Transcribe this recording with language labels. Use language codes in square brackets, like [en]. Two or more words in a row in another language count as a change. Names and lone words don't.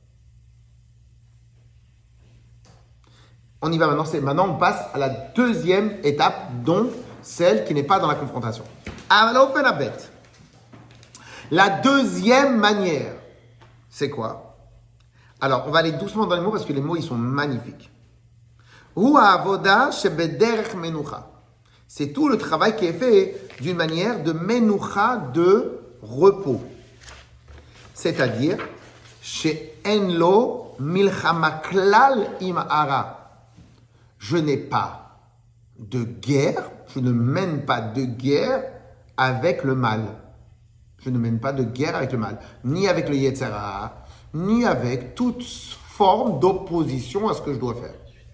[fr] On y va maintenant. Maintenant, on passe à la deuxième étape, donc celle qui n'est pas dans la confrontation. Alors, on fait la bête. La deuxième manière, c'est quoi? Alors, on va aller doucement dans les mots parce que les mots, ils sont magnifiques. [he] הוא העבודה שבדרך מנוחה. [fr] C'est tout le travail qui est fait d'une manière de menucha, de repos. [he] C'est-à-dire, שאין לו מלחמה כלל עם הרע. [fr] Je n'ai pas de guerre, je ne mène pas de guerre avec le mal. Je ne mène pas de guerre avec le mal, ni avec le [he] Yetzer Hara, [fr] ni avec toute forme d'opposition à ce que je dois faire.